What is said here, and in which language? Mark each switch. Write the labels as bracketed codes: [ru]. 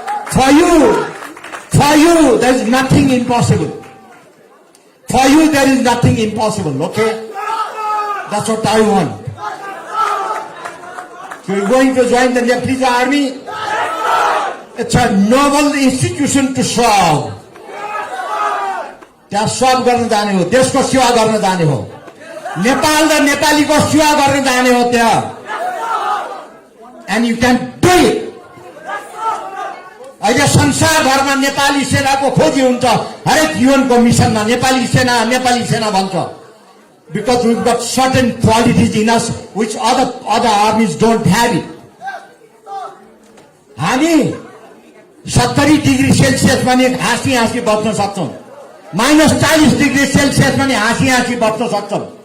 [en] For you, there is nothing impossible. For you, there is nothing impossible, okay? That's what I want. So you're going to join the Nepalese army? It's a noble institution to serve. [ne] त्यहाँ सर्व गर्न जाने हो, देशको सेवा गर्न जाने हो। नेपाल र नेपालीको सेवा गर्न जाने हो त्यहाँ। [en] And you can do it. [ne] अहिले संसारभरमा नेपाली सेनाको खोजी हुन्छ। हरेक जीवनको मिसनमा नेपाली सेना भन्छ। [en] Because we've got certain qualities in us which other armies don't have it. [ne] हामी 70 डिग्री सेल्सियसमा नि हाँसी बस्न सक्छौं। -40 डिग्री सेल्सियसमा नि हाँसी बस्न सक्छौं।